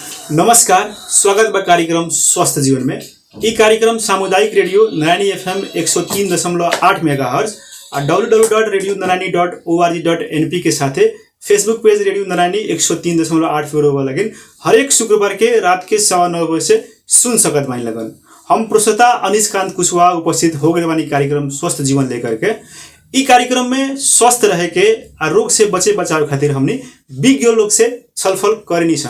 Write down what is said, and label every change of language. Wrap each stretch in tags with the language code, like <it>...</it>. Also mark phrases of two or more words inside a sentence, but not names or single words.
<bho>नमस्कार, स्वागत बा कार्यक्रम स्वस्थ जीवन में। ये कार्यक्रम सामुदायिक रेडियो नारायणी FM 103.8 मेगाहर्ज और www.narayani.org.np के साथ फेसबुक पेज रेडियो नारायणी 103.8 पर लगन हर एक शुक्रवार के रात के 9:15 बजे से सुन सकत बानी लगन। हम प्रोसता अनिशकांत कुशवाहा उपस्थित हो गए बानी कार्यक्रम स्वस्थ जीवन लेकर के। ई कार्यक्रम में स्वस्थ रहे के और रोग से बचे बचाव खातिर हमनी विज्ञ लोग से छलफल करनी सन।</bho>